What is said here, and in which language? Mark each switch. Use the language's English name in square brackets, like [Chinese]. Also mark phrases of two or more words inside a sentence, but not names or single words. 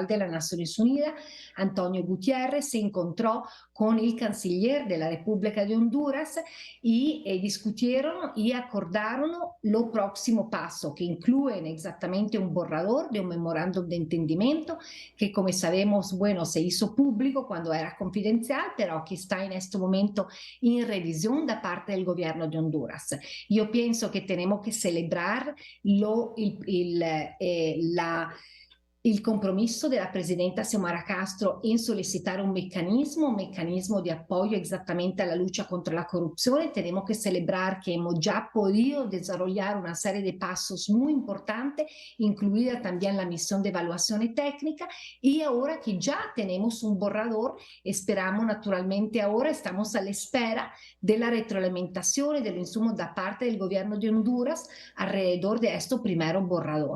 [Spanish] de las Naciones Unidas, Antonio Gutiérrez, se encontró con el canciller de la República de Honduras y discutieron y acordaron lo próximo paso, que incluyen exactamente un borrador de un memorándum de entendimiento que, como sabemos, bueno, se hizo público cuando era confidencial, pero que está en este momento en revisión [Italian] da parte [Spanish] del gobierno de Honduras. Yo pienso que tenemos que celebrar [Italian] il compromesso della presidenta Xiomara Castro in sollecitare un meccanismo di appoggio esattamente alla [Spanish] lucha contra la corrupción. Tenemos que celebrar que hemos ya podido desarrollar una serie de pasos muy importantes, incluida también la misión de evaluación técnica, y ahora que ya tenemos un borrador, esperamos naturalmente ahora, estamos a la espera de la retroalimentación de los insumos [Italian] da parte [Spanish] del gobierno de Honduras alrededor de este primer borrador.